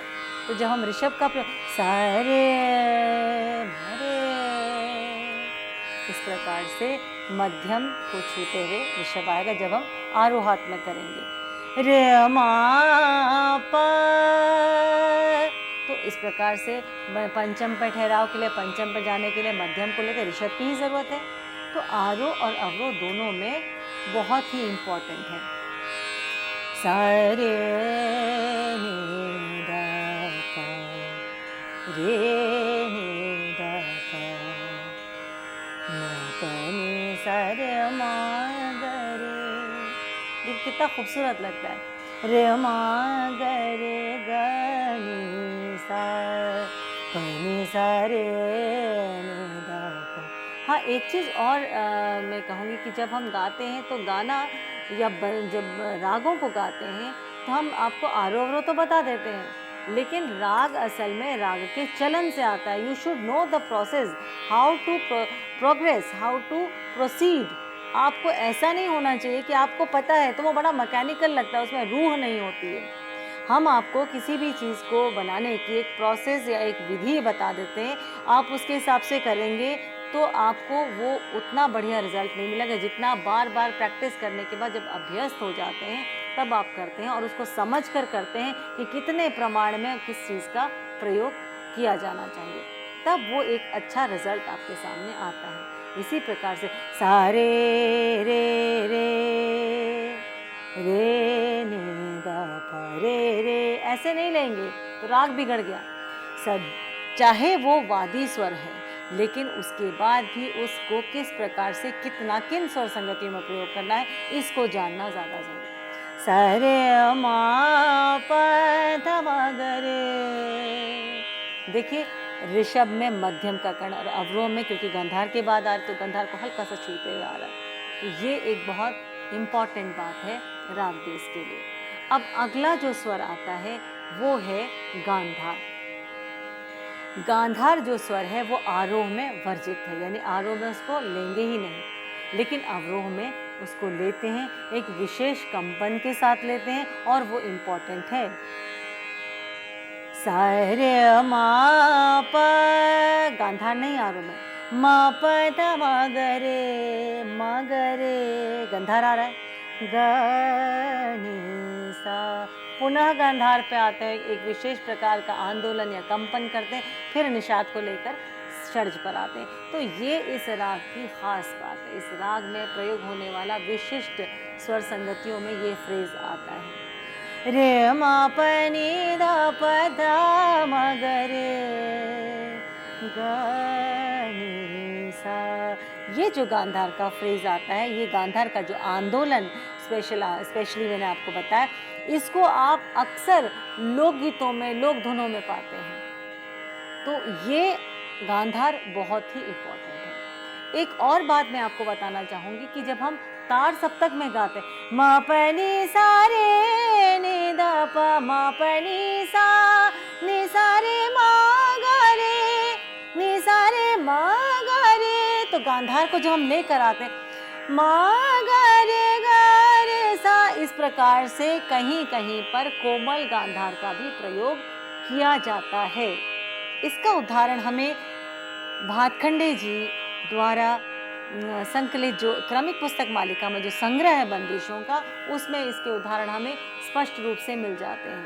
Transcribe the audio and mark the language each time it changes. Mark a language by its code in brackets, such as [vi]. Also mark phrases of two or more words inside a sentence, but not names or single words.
[hi] तो जब हम ऋषभ का सा रे म रे, इस प्रकार से मध्यम को छूते हुए ऋषभ आएगा जब हम आरोहात्मक करेंगे। रे म प, तो इस प्रकार से पंचम पर ठहराव के लिए, पंचम पर जाने के लिए मध्यम को लेते ऋषभ की ही जरूरत है। तो आरोह और अवरोह दोनों में बहुत ही इम्पोर्टेंट है। सा रे नि ध प, रे नि ध प, म प नि सा रे म ग रे। देखिए कितना खूबसूरत लगता है। रे म ग रे ग नि सा, प नि सा रे नि ध प। हाँ, एक चीज़ और मैं कहूँगी कि जब हम गाते हैं तो गाना या जब रागों को गाते हैं तो हम आपको आरोह अवरोह तो बता देते हैं, लेकिन राग असल में राग के चलन से आता है। [en] You should know the process, how to progress, how to proceed. [hi] आपको ऐसा नहीं होना चाहिए कि आपको पता है तो वो बड़ा मैकेनिकल लगता है, उसमें रूह नहीं होती है। हम आपको किसी भी चीज़ को बनाने की एक प्रोसेस या एक विधि बता देते हैं, आप उसके हिसाब से करेंगे तो आपको वो उतना बढ़िया रिजल्ट नहीं मिलेगा जितना बार बार प्रैक्टिस करने के बाद जब अभ्यस्त हो जाते हैं तब आप करते हैं और उसको समझ कर करते हैं कि कितने प्रमाण में किस चीज़ का प्रयोग किया जाना चाहिए, तब वो एक अच्छा रिजल्ट आपके सामने आता है। इसी प्रकार से सा रे रे रे रे नि ध प रे रे, ऐसे नहीं लेंगे तो राग बिगड़ गया। सब चाहे वो वादी स्वर है, लेकिन उसके बाद भी उसको किस प्रकार से कितना किन स्वर संगतियों में प्रयोग करना है, इसको जानना ज़्यादा जरूरी है। सा रे म प ध म ग रे। देखिए ऋषभ में मध्यम का कण और अवरोह में, क्योंकि गंधार के बाद आ रहा तो गंधार को हल्का सा छूते हुए आ रहा है, तो ये एक बहुत इम्पॉर्टेंट बात है राग देश के लिए। अब अगला जो स्वर आता है वो है गांधार। गांधार जो स्वर है वो आरोह में वर्जित है, यानी आरोह में उसको लेंगे ही नहीं, लेकिन अवरोह में उसको लेते हैं, एक विशेष कंपन के साथ लेते हैं और वो इम्पोर्टेंट है। सा रे म प, गांधार नहीं आरोह में, म प ध म ग रे, म ग रे, गांधार आ रहा है, ग नि सा, पुनः गांधार पे आते हैं, एक विशेष प्रकार का आंदोलन या कंपन करते हैं, फिर निषाद को लेकर षड्ज पर आते हैं। तो ये इस राग की खास बात है, इस राग में प्रयोग होने वाला विशिष्ट स्वर संगतियों में ये फ्रेज आता है। रे म प नि ध प ध म ग रे ग नि सा, ये जो गांधार का फ्रेज आता है, ये गांधार का जो आंदोलन स्पेशली मैंने आपको बताया, इसको आप अक्सर लोकगीतों में, लोक धुनों में पाते हैं। तो ये गांधार बहुत ही इम्पोर्टेंट है। एक और बात मैं आपको बताना चाहूँगी कि जब हम तार सप्तक में गाते हैं। मा प नि सा रे नि द प, मा प नि सा रे मा गा रे, नि सा रे मा गा रे। तो गांधार को जब हम लेकर आते हैं मा गा रे सा, इस प्रकार से कहीं कहीं पर कोमल गांधार का भी प्रयोग किया जाता है। इसका उदाहरण हमें भातखंडे जी द्वारा संकलित जो क्रमिक पुस्तक मालिका में जो संग्रह है बंदिशों का, उसमें इसके उदाहरण हमें स्पष्ट रूप से मिल जाते हैं।